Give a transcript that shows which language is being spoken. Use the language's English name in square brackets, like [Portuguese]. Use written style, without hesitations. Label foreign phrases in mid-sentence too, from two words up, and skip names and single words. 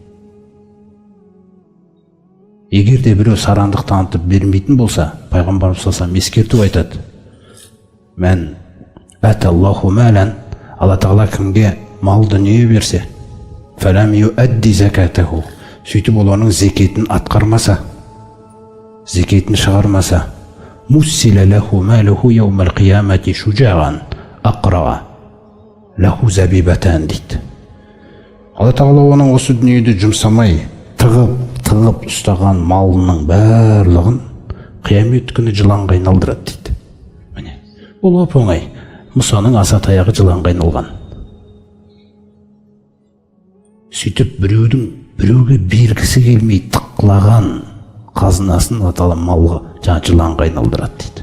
[Kazakh] Егер де біреу сараңдық танытып бермейтін болса, пайғамбарымыз салам ескертіп айтады: [Arabic] «من آتاه الله مالا», [Kazakh] Алла Тағала кімге мал дүние берсе, [Arabic] فلم يؤد زكاته, [Kazakh] сөйтіп ол оның зекетін атқармаса, зекетін шығармаса, [Arabic] مثل له ماله يوم القيامة شجاعا أقرع له زبيبتان [Kazakh] дейді. Алла Тағала оның осы дүниеде жұмсамай, тығып ұстаған малының барлығын қиямет күні жыланға айналдырады дейді. Міне, бұл оп-оңай. Мұсаның аса таяғы жыланға айналған. Сөйтіп біреуге бергісі келмей тықлаған қазынасын аталған малға жыланға айналдырады дейді.